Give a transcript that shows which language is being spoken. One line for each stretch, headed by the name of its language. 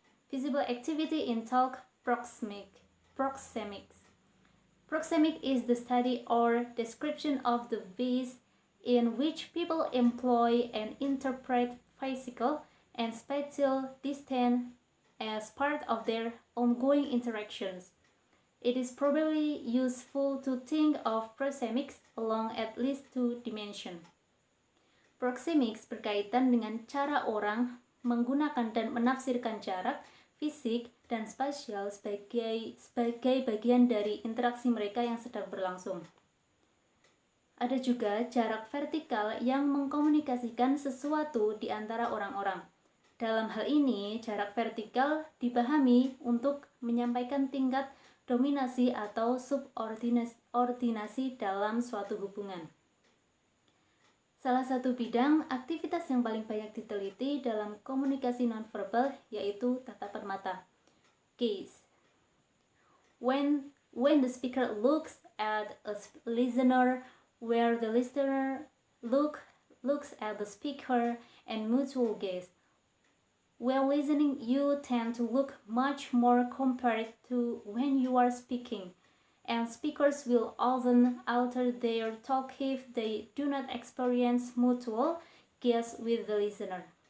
English: Visible activity in talk proxemics. Proxemic is the study or description of the ways in which people employ and interpret physical and spatial distance as part of their ongoing interactions. It is probably useful to think of proxemics along at least 2 dimensions.
Indonesian: Proxemics berkaitan dengan cara orang menggunakan dan menafsirkan jarak, fisik, dan spasial sebagai bagian dari interaksi mereka yang sedang berlangsung. Ada juga jarak vertikal yang mengkomunikasikan sesuatu di antara orang-orang. Dalam hal ini, jarak vertikal dipahami untuk menyampaikan tingkat dominasi atau subordinasi dalam suatu hubungan. Salah satu bidang aktivitas yang paling banyak diteliti dalam komunikasi nonverbal yaitu tatapan mata, gaze.
English: When the speaker looks at a listener, where the listener looks at the speaker, and mutual gaze. While listening, you tend to look much more compared to when you are speaking, and speakers will often alter their talk if they do not experience mutual gaze with the listener.